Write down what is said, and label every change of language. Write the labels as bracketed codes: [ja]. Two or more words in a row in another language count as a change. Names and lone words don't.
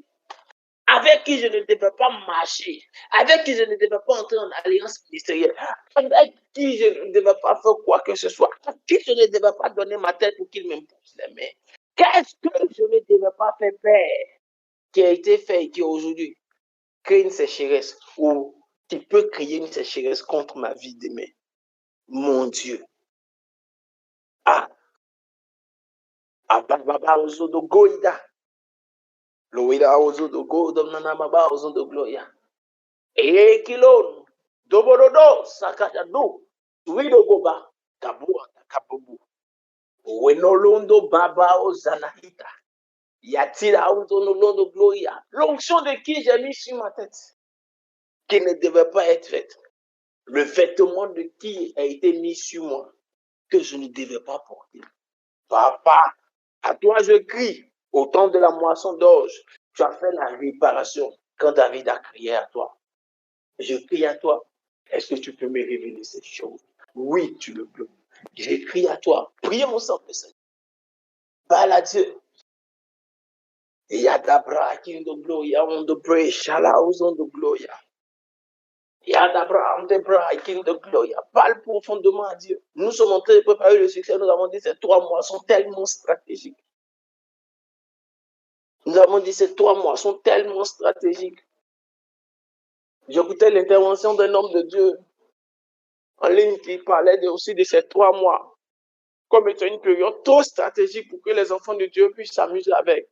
[fr] Avec qui je ne devais pas marcher, avec qui je ne devais pas entrer en alliance ministérielle, avec qui je ne devais pas faire quoi que ce soit, avec qui je ne devais pas donner ma tête pour qu'il m'impose les mains. Qu'est-ce que je ne devais pas faire qui a été fait et qui aujourd'hui crée une sécheresse ou qui peut créer une sécheresse contre ma vie demain? Mon Dieu. Baba ozodo goida. Loida ozodo goida nanamaba ozodo gloria. Ekilon, doborodo, sakatado, widogoba, kabua, kabubu. Wenolondo baba ozanahita. Yatira autonolondo gloria. L'onction de qui j'ai mis sur ma tête, qui ne devait pas être faite. Le vêtement de qui a été mis sur moi, que je ne devais pas porter. Papa, à toi je crie. Au temps de la moisson d'orge, tu as fait la réparation quand David a crié à toi. Je crie à toi. Est-ce que tu peux me révéler cette chose? Oui, tu le peux. J'écris à toi. Prions ensemble, Seigneur. Parle à Dieu. Yadabra, King de Gloria, on the pray, Shalaos on the Gloria. Yadabra, on the pray, King de Gloria. Parle profondément à Dieu. Nous sommes en train de préparer le succès. Nous avons dit ces 3 mois sont tellement stratégiques. Nous avons dit ces 3 mois sont tellement stratégiques. J'écoutais l'intervention d'un homme de Dieu en ligne qui parlait aussi de ces 3 mois comme étant une période trop stratégique pour que les enfants de Dieu puissent s'amuser avec.